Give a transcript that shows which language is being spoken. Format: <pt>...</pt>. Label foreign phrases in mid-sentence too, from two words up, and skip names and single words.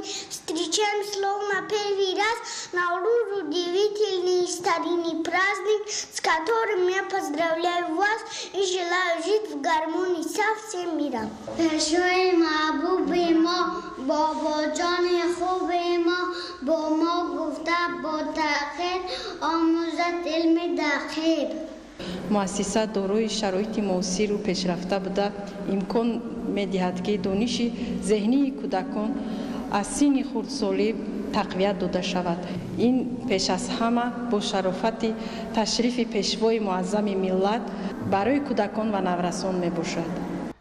<ru>встречаем словно первый раз Наурuz, удивительный старинный праздник, с которым я поздравляю вас и желаю жить в гармонии со всем миром.</ru> <tg>Пешой мабуби мо, бабаджани хуби мо, бо мо гуфта бо тахир, омузат илми дахир.</tg> <fa>مؤسسه دارای شرایط معاصر و پیشرفته بوده امکان می‌دهد که دانش ذهنی کودکان از سن خردسالی تقویت داده شود. این پیش از همه با شرافت تشریف پیشوای معظم ملت برای کودکان و نورسان میباشد.</fa>